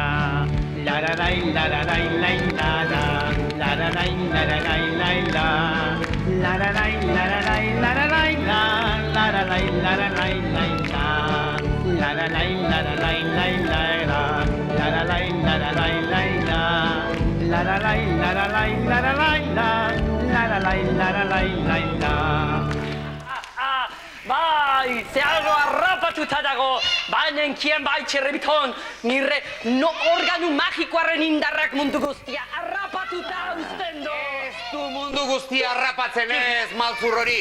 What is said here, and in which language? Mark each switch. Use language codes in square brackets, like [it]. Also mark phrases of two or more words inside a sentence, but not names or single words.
[eu] Lararai, lararai, lailala, lararai, lararai, laila, lararai, lararai, lararai, la, lararai, lararai, laila, lararai, lararai, laila, lararai, lararai, laila. La la la la la la la la la la la la. Bai, zeharro harrapatuta dago, banenkien bai txerribiton, nire no organu magikoaren indarrak mundu guztia harrapatuta uzten du. Ez du mundu guztia harrapatzen ez, maltzur hori.